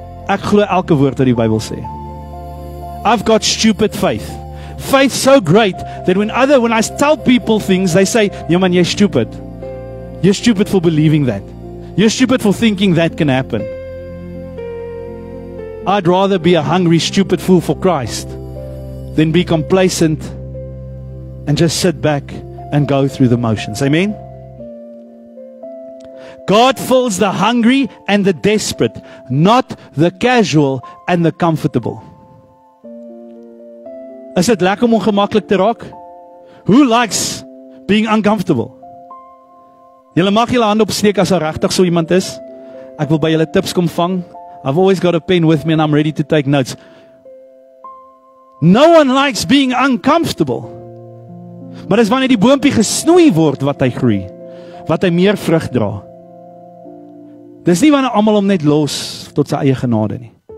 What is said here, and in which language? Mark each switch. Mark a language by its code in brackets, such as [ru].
[af] Ek glo elke woord wat die Bybel sê. [en] I've got stupid faith. Faith so great that when I tell people things, they say, "Yeah man, you're stupid. You're stupid for believing that. You're stupid for thinking that can happen." I'd rather be a hungry, stupid fool for Christ than be complacent and just sit back and go through the motions. Amen? God fills the hungry and the desperate, not the casual and the comfortable. [af] Is dit lekker om ongemaklik te raak? [en] Who likes being uncomfortable? [af] Julle mag julle hand opsteek as daar regtig so iemand is. Ek wil by julle tips kom vang. [en] I've always got a pen with me and I'm ready to take notes. No one likes being uncomfortable. [af] Maar dis wanneer die boompie gesnoei word wat hy groei, wat hy meer vrug dra. Dis nie wanneer almal hom net los tot sy eie genade nie.